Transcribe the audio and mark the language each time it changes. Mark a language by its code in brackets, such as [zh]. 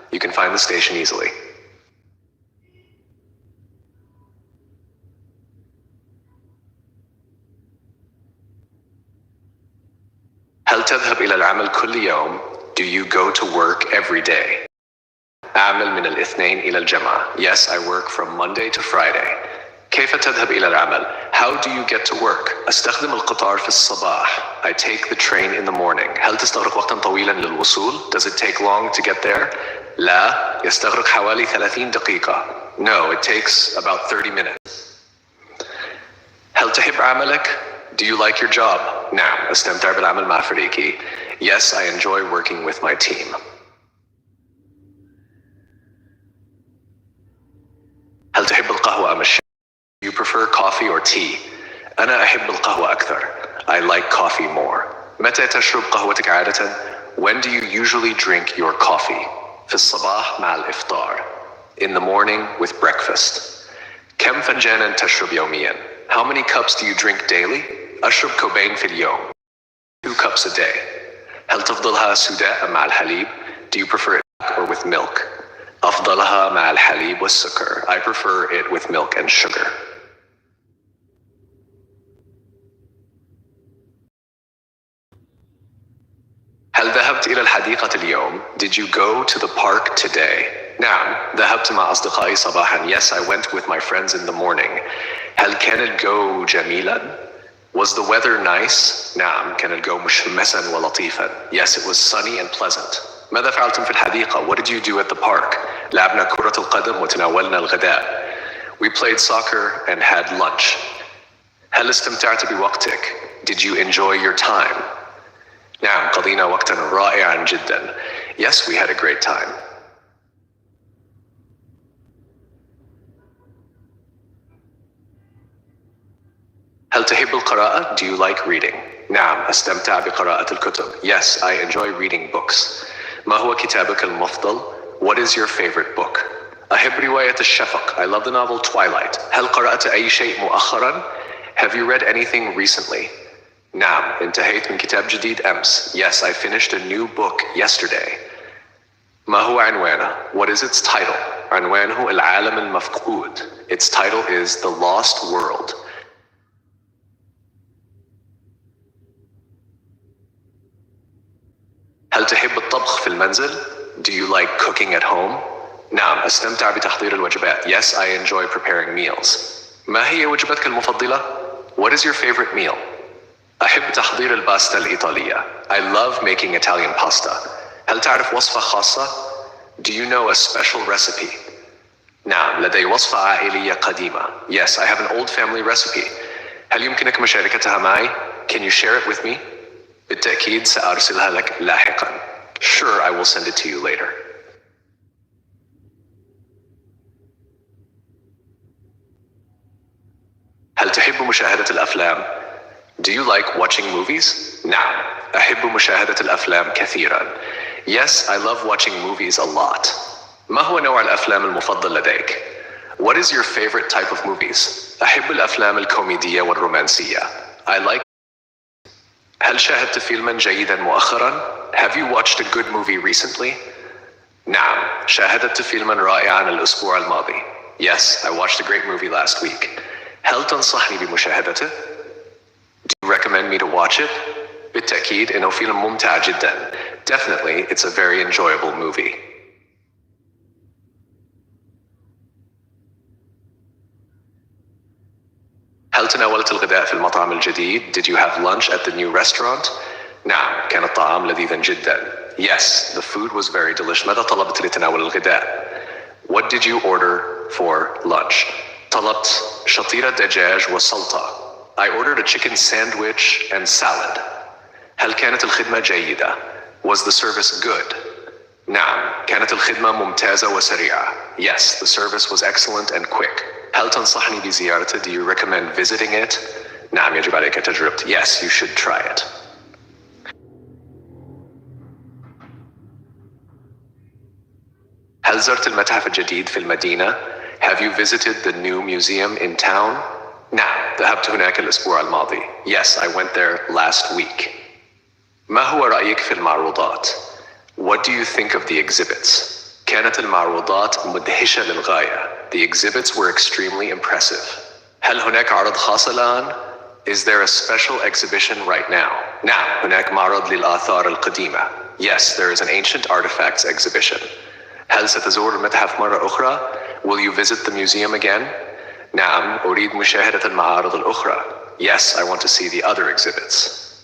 [en] You can find the station easily. [ar] هل تذهب إلى العمل كل يوم? [en] Do you go to work every day? [ar] أعمل من الاثنين إلى الجمعة. [en] Yes, I work from Monday to Friday. [ar] كيف تذهب إلى العمل? [en] How do you get to work? [ar] أستخدم القطار في الصباح. [en] I take the train in the morning. [ar] هل تستغرق وقتا طويلا للوصول? [en] Does it take long to get there? [ar] لا، يستغرق حوالي 30 دقيقة. [en] No, it takes about 30 minutes. [ar] هل تحب عملك? [en] Do you like your job? [ar] نعم، أستمتع بالعمل مع فريقي. [en] Yes, I enjoy working with my team. [ar] هل تحب القهوة أم الشاي? [en] Do you prefer coffee or tea? [ar] أنا أحب القهوة أكثر. [en] I like coffee more. [ar] متى تشرب قهوتك عادة? [en] When do you usually drink your coffee? [ar] في الصباح مع الإفطار. [en] In the morning with breakfast. [ar] كم فنجانا تشرب يوميا? [en] How many cups do you drink daily? [ar] أشرب كوبين في اليوم. [en] 2 cups a day. [ar] هل تفضلها سوداء أم مع الحليب? [en] Do you prefer it or with milk? [ar] أفضلها مع الحليب والسكر. [en] I prefer it with milk and sugar. [ar] هل ذهبت إلى الحديقة اليوم? [en] Did you go to the park today? [ar] نعم، ذهبت مع أصدقائي صباحا. [en] Yes, I went with my friends in the morning. [ar] هل كان الجو جميلا? [en] Was the weather nice? [ar] نعم، كان الجو مشمسا ولطيفا. [en] Yes, it was sunny and pleasant. [ar] ماذا فعلتم في الحديقة? [en] What did you do at the park? [ar] لعبنا كرة القدم وتناولنا الغداء. [en] We played soccer and had lunch. [ar] هل استمتعت بوقتك? [en] Did you enjoy your time? [ar] نعم قضينا وقتا رائعا جدا. [en] Yes, we had a great time. [ar] هل تحب القراءة? [en] Do you like reading? [ar] نعم أستمتع بقراءة الكتب. [en] Yes, I enjoy reading books. [ar] ما هو كتابك المفضل? [en] What is your favorite book? [ar] أحب رواية الشفق. [en] I love the novel Twilight. [ar] هل قرأت أي شيء مؤخرا? [en] Have you read anything recently? [ar] نعم انتهيت من كتاب جديد أمس. [en] Yes, I finished a new book yesterday. [ar] ما هو عنوانه? [en] What is its title? [ar] عنوانه العالم المفقود. [en] Its title is The Lost World. [ar] هل تحب الطبخ في المنزل? [en] Do you like cooking at home? [ar] نعم أستمتع بتحضير الوجبات. [en] Yes, I enjoy preparing meals. [ar] ما هي وجبتك المفضلة? [en] What is your favorite meal? [ar] أحب تحضير الباستا الإيطالية. [en] I love making Italian pasta. [ar] هل تعرف وصفة خاصة? [en] Do you know a special recipe? [ar] نعم لدي وصفة عائلية قديمة. [en] Yes, I have an old family recipe. [ar] هل يمكنك مشاركتها معي? [en] Can you share it with me? [ar] بالتأكيد سأرسلها لك لاحقا. [en] Sure, I will send it to you later. [ar] هل تحب مشاهدة الأفلام? [en] Do you like watching movies? [ar] نعم أحب مشاهدة الأفلام كثيرا. [en] Yes, I love watching movies a lot. [ar] ما هو نوع الأفلام المفضل لديك? [en] What is your favorite type of movies? [ar] أحب الأفلام الكوميدية والرومانسية. [en] I like. [ar] هل شاهدت فيلما جيدا مؤخرا? [en] Have you watched a good movie recently? [ar] نعم شاهدت فيلما رائعا الأسبوع الماضي. [en] Yes, I watched a great movie last week. [ar] هل تنصحني بمشاهدته? [en] Do you recommend me to watch it? [ar] بالتأكيد إنه فيلم ممتع جدا. [en] Definitely, it's a very enjoyable movie. [ar] هل تناولت الغداء في المطعم الجديد? [en] Did you have lunch at the new restaurant? [ar] نعم كان الطعام لذيذا جدا. [en] Yes, the food was very delicious. [ar] ماذا طلبت لتناول الغداء? [en] What did you order for lunch? [ar] طلبت شطيرة دجاج وسلطة. [en] I ordered a chicken sandwich and salad. [ar] هل كانت الخدمة جيدة? [en] Was the service good? [ar] نعم كانت الخدمة ممتازة وسريعة. [en] Yes, the service was excellent and quick. [ar] هل تنصحني بزيارته? [en] Do you recommend visiting it? [ar] نعم يجب عليك تجربته. [en] Yes, you should try it. [ar] هل زرت المتحف الجديد في المدينة? [en] Have you visited the new museum in town? [ar] نعم ذهبت هناك الأسبوع الماضي. [en] Yes, I went there last week. [ar] ما هو رأيك في المعروضات? [en] What do you think of the exhibits? [ar] كانت المعروضات مدهشة للغاية. [en] The exhibits were extremely impressive. [ar] هل هناك عرض خاص الآن? [en] Is there a special exhibition right now? [ar] نعم هناك معرض للآثار القديمة. [en] Yes, there is an ancient artifacts exhibition. [ar] هل ستزور المتحف مرة أخرى? [en] Will you visit the museum again? [ar] نعم أريد مشاهدة المعارض الأخرى. [en] Yes, I want to see the other exhibits.